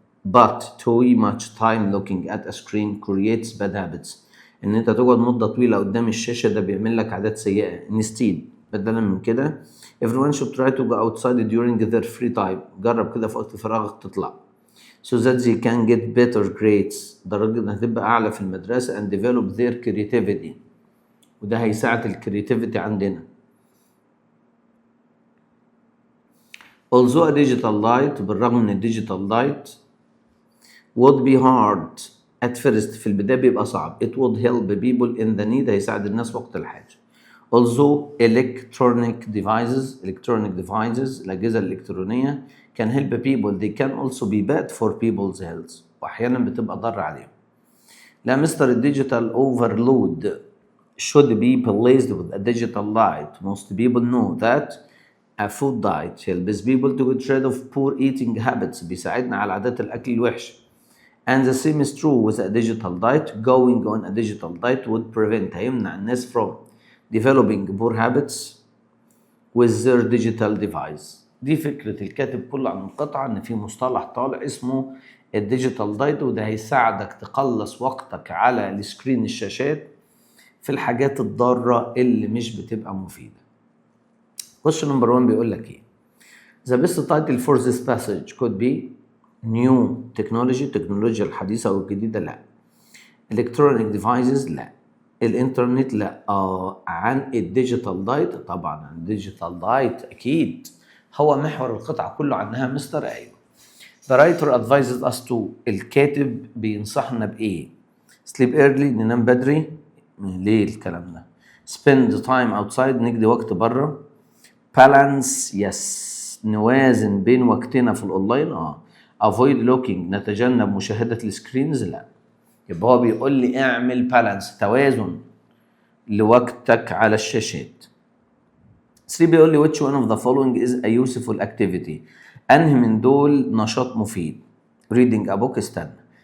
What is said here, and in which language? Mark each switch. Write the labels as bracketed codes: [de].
[en] but too much time looking at a screen creates bad habits، [ar] ان انت تقعد مدة طويلة قدام الشاشة ده بيعمل لك عادات سيئة. [en] instead [ar] بدلا من كده [en] everyone should try to go outside during their free time، [ar] جرب كده في وقت فراغك تطلع. [en] so that they can get better grades. [ar] درجة هتبقى أعلى في المدرسة [en] and develop their creativity. [ar] وده هيساعد الكرياتيفيتي عندنا. [en] although a digital light [ar] بالرغم من الديجيتال لايت [en] would be hard at first [ar] في البداية بيبقى صعب. [en] It would help people in the need [ar] هيساعد الناس وقت الحاجة. [en] although electronic devices [ar] الأجهزة الإلكترونية [en] can help people they can also be bad for people's health [ar] وأحيانا بتبقى ضار عليهم. لا مستر الديجيتال [en] overload should be placed with a digital light. Most people know that a food diet helps people to get rid of poor eating habits [ar] بيساعدنا على عادات الأكل الوحش. [en] And the same is true with a digital diet. Going on a digital diet would prevent [ar] هيمنع الناس [en] from developing poor habits with their digital device. [ar] دي فكرة الكاتب كله عن القطعة إن في مصطلح طالع اسمه الديجيتال دايت وده هيساعدك تقلص وقتك على السكرين الشاشات في الحاجات الضارة اللي مش بتبقى مفيدة. [en] question number 1 [ar] بيقول لك ايه؟ [en] The best title for this passage could be new technology [ar] التكنولوجيا الحديثة أو الجديدة لا. [en] electronic devices [ar] لا. الانترنت لا. عن الديجيتال دايت طبعا عن الديجيتال دايت أكيد. هو محور القطعة كله عنها مستر أيوه. [en] The writer advises us to [ar] الكاتب بينصحنا بإيه؟ [en] sleep early [ar] ننام بدري. ليه الكلام ده؟ [en] spend time outside [ar] نقضي وقت بره. [en] balance yes [ar] نوازن بين وقتنا في الأونلاين [en] avoid looking [ar] نتجنب مشاهدة السكرينز لا. يبقى هو بيقول لي اعمل بالانس توازن لوقتك على الشاشات. [en] 3 [ar] بيقول لي [en] which one of the following is a useful activity [ar] أنهي من دول نشاط مفيد. [en] reading a book [ar] استنى.